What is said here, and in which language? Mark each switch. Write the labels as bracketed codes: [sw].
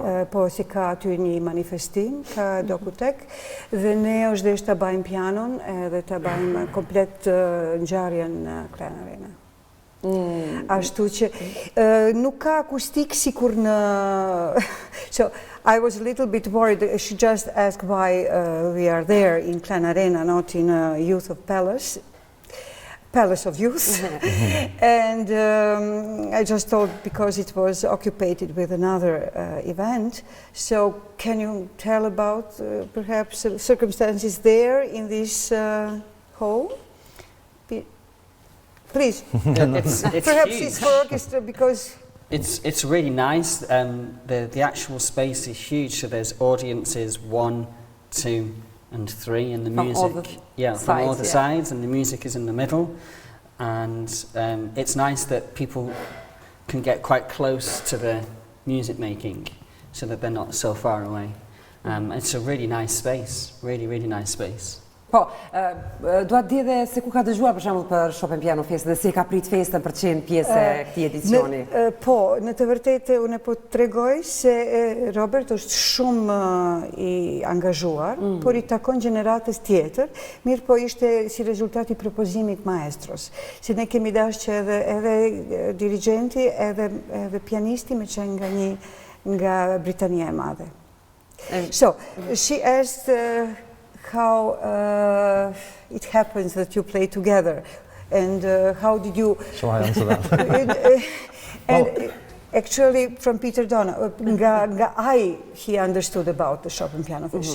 [sq] Po si ka aty një manifestim, ka dokutek, dhe ne është dhe të bajmë pianon dhe të bajmë komplet ngjarjen në Klan Arena. Ashtu që nuk ka akustik sikur në... [en] So, I was a little bit worried. She just asked why we are there in Klan Arena, not in a Youth of Palace of Youth. And I just told because it was occupied with another event. So can you tell about perhaps circumstances there in this hall? Please. Perhaps huge. It's for orchestra because... It's really nice. The actual space is huge, so there's audiences 1, 2, and 3 in the music. From all the sides, and the music is in the middle. And it's nice that people can get quite close to the music making, so that they're not so far away. It's a really nice space, really nice space. [sq] Po, dua të di edhe se ku ka dëgjuar për shembull për Chopin Piano Fest dhe si ka prit festën për të qenë pjesë e këtij edicioni. Po, në të vërtetë unë po të tregoj se Robert është shumë i angazhuar, por i takon gjeneratës tjetër, mirë po ishte si rezultati i propozimit maestros. Si ne kemi dashur që edhe dirigjenti, edhe pianisti me qenë nga Britania e Madhe. [en] So, she asked how it happens that you play together, and how did you... Shall I answer that? And actually, from Peter Donohoe, he understood about the Chopin Piano Fest.